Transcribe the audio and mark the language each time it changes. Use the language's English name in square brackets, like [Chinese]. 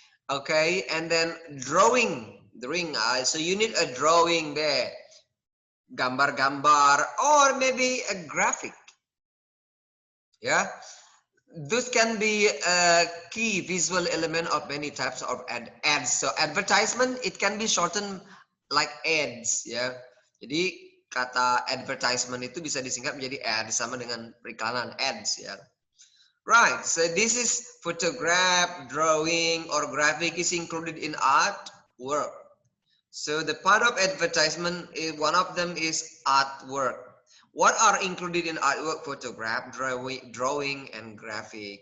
[English] Okay, and then drawing, so you need a drawing there, [Indonesian] gambar-gambar, [English] or maybe a graphic. Yeah, those can be a key visual element of many types of ads. So advertisement, it can be shortened like ads, ya. [Indonesian] Jadi kata advertisement itu bisa disingkat menjadi ads, sama dengan periklanan, ads, ya. [English] Right, so this is photograph, drawing, or graphic is included in artwork. So the part of advertisement, one of them is artwork. What are included in artwork? Photograph, drawing, and graphic.